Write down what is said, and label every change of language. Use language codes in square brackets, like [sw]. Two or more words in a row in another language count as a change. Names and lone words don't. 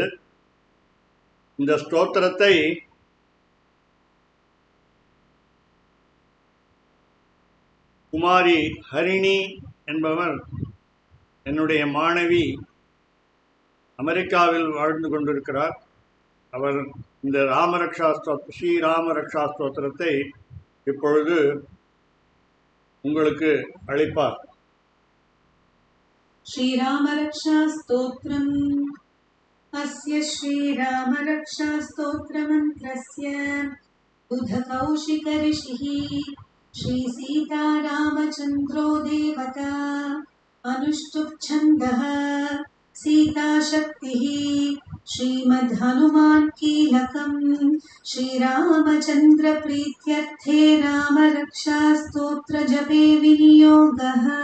[ta] இந்த ஸ்தோத்திரத்தை குமாரி ஹரிணி என்பவர் என்னுடைய மாணவி அமெரிக்காவில் வாழ்ந்து கொண்டிருக்கிறார். அவர் இந்த ஸ்ரீராம ரக்ஷா ஸ்தோத்திரத்தை இப்பொழுது உங்களுக்கு அளிப்பார். [sa] श्रीराम रक्षा स्तोत्रम्। अस्य श्रीराम रक्षा स्तोत्रमन्त्रस्य बुधकौशिक ऋषिः श्री सीतारामचन्द्रो देवता अनुष्टुप् छन्दः सीताशक्तिः श्रीमद्हनुमान् कीलकम् श्रीरामचन्द्र प्रीत्यर्थे राम रक्षा स्तोत्र जपे विनियोगः।